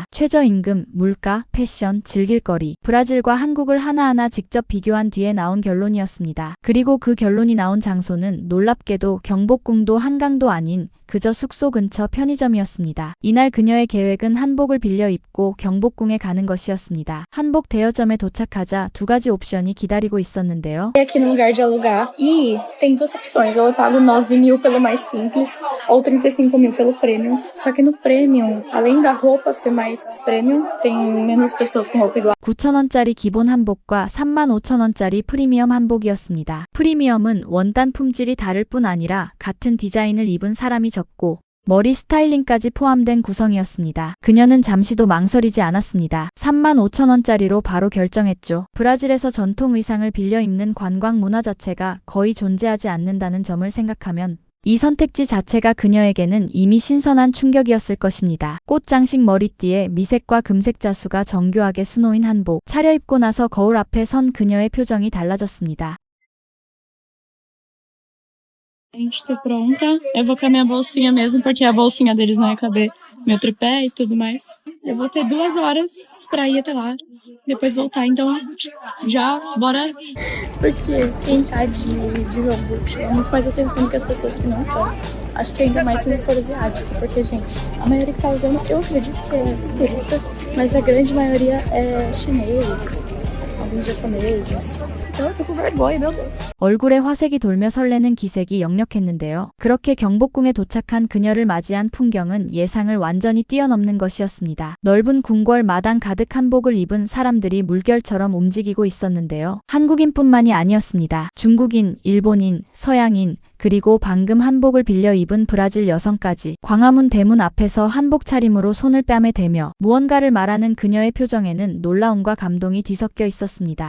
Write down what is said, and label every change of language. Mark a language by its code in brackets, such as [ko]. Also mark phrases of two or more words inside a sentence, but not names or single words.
[ko] 최저임금, 물가, 패션, 즐길거리, 브라질과 한국을 하나하나 직접 비교한 뒤에 나온 결론이었습니다. 그리고 그 결론이 나온 장소는 놀랍게도 경복궁도 한강도 아닌 그저 숙소 근처 편의점이었습니다. 이날 그녀의 계획은 한복을 빌려 입고 경복궁에 가는 것이었습니다. 한복 대여점에 도착하자 두 gaji 옵션이 기다리고 있었는데요. [pt] Aqui no lugar de alugar. E tem duas opções, ou eu pago 9.000 pelo mais simples, ou 35.000 pelo premium. Só que no premium, além da roupa ser mais premium, tem menos pessoas com roupa igual. [ko] 9,000원짜리 기본 한복과 35,000원짜리 프리미엄 한복이었습니다. 프리미엄은 원단 품질이 다를 뿐 아니라 같은 디자인을 입은 사람이 적고 머리 스타일링까지 포함된 구성이었습니다. 그녀는 잠시도 망설이지 않았습니다. 35,000원짜리로 바로 결정했죠. 브라질에서 전통 의상을 빌려 입는 관광 문화 자체가 거의 존재하지 않는다는 점을 생각하면 이 선택지 자체가 그녀에게는 이미 신선한 충격이었을 것입니다. 꽃장식 머리띠에 미색과 금색 자수가 정교하게 수놓인 한복. 차려입고 나서 거울 앞에 선 그녀의 표정이 달라졌습니다. [pt] Gente, tô pronta. Eu vou com a minha bolsinha mesmo, porque a bolsinha deles não ia caber meu tripé e tudo mais. Eu vou ter 2 horas pra ir até lá, depois voltar. Então, já, bora. Porque quem tá de Hamburgo chama muito mais atenção do que as pessoas que não estão. Acho que ainda mais se não for asiático, porque, gente, a maioria que tá usando, eu acredito que é turista, mas a grande maioria é chinês, alguns japoneses. Eu tô com vergonha, meu Deus. [ko] 얼굴에 화색이 돌며 설레는 기색이 역력했는데요. 그렇게 경복궁에 도착한 그녀를 맞이한 풍경은 예상을 완전히 뛰어넘는 것이었습니다. 넓은 궁궐 마당 가득 한복을 입은 사람들이 물결처럼 움직이고 있었는데요. 한국인뿐만이 아니었습니다. 중국인, 일본인, 서양인, 그리고 방금 한복을 빌려 입은 브라질 여성까지 광화문 대문 앞에서 한복 차림으로 손을 뺨에 대며 무언가를 말하는 그녀의 표정에는 놀라움과 감동이 뒤섞여 있었습니다.